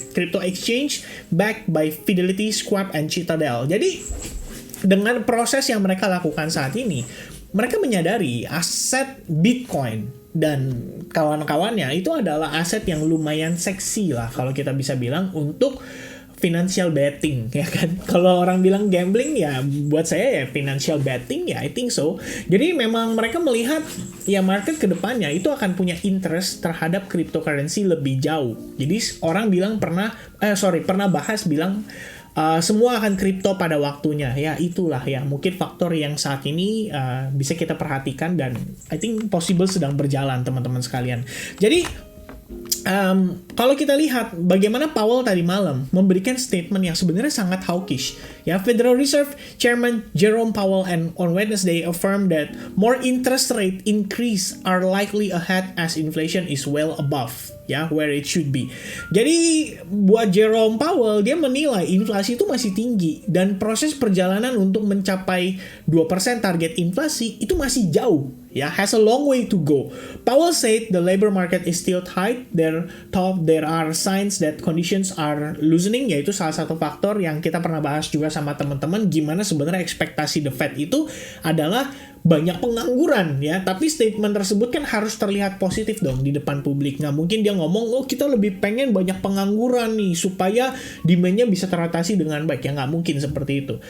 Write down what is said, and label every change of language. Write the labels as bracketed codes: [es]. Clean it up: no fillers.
[en] Crypto exchange backed by Fidelity, Schwab, and Citadel. [id] Jadi dengan proses yang mereka lakukan saat ini, mereka menyadari aset Bitcoin dan kawan-kawannya itu adalah aset yang lumayan seksi lah kalau kita bisa bilang untuk financial betting, ya kan? Kalau orang bilang gambling, ya buat saya ya financial betting, ya [en] I think so. [id] Jadi memang mereka melihat ya market kedepannya itu akan punya interest terhadap cryptocurrency lebih jauh. Jadi orang bilang pernah bahas bilang semua akan kripto pada waktunya. Ya itulah ya mungkin faktor yang saat ini bisa kita perhatikan dan [en] I think possible [id] sedang berjalan teman-teman sekalian. Jadi kalau kita lihat bagaimana Powell tadi malam memberikan statement yang sebenarnya sangat hawkish. [en] Ya, Federal Reserve Chairman Jerome Powell on Wednesday affirmed that more interest rate increase are likely ahead as inflation is well above ya where it should be. [id] Jadi buat Jerome Powell, dia menilai inflasi itu masih tinggi dan proses perjalanan untuk mencapai 2% target inflasi itu masih jauh. [en] Ya, has a long way to go. Powell said the labor market is still tight. There are signs that conditions are loosening, [id] yaitu salah satu faktor yang kita pernah bahas juga sama teman-teman, gimana sebenarnya ekspektasi The Fed itu adalah banyak pengangguran ya, tapi statement tersebut kan harus terlihat positif dong di depan publik. Nggak mungkin dia ngomong, oh kita lebih pengen banyak pengangguran nih supaya demand-nya bisa teratasi dengan baik. Ya nggak mungkin seperti itu.